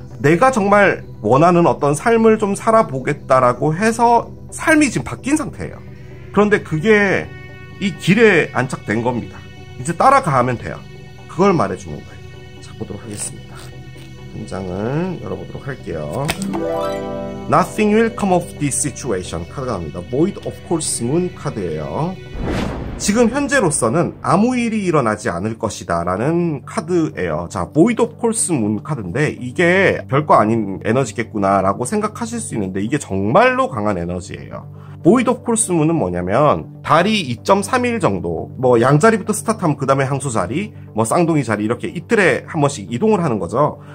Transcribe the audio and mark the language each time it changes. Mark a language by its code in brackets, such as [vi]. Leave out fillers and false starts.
[ko] 내가 정말 원하는 어떤 삶을 좀 살아보겠다라고 해서 삶이 지금 바뀐 상태예요. 그런데 그게 이 길에 안착된 겁니다. 이제 따라가면 돼요. 그걸 말해주는 거예요. 자, 보도록 하겠습니다. 한 장을 열어보도록 할게요. [en] Nothing will come of this situation [ko] 카드가 나옵니다. [en] Void of Course Moon [ko] 카드예요. 지금 현재로서는 아무 일이 일어나지 않을 것이다 라는 카드예요. 자, Void of Course Moon 카드인데 이게 별거 아닌 에너지겠구나 라고 생각하실 수 있는데 이게 정말로 강한 에너지예요. Void of Course Moon은 뭐냐면 달이 2.3일 정도, 뭐 양자리부터 스타트하면 그 다음에 항소자리, 뭐 쌍둥이 자리 이렇게 이틀에 한 번씩 이동을 하는 거죠.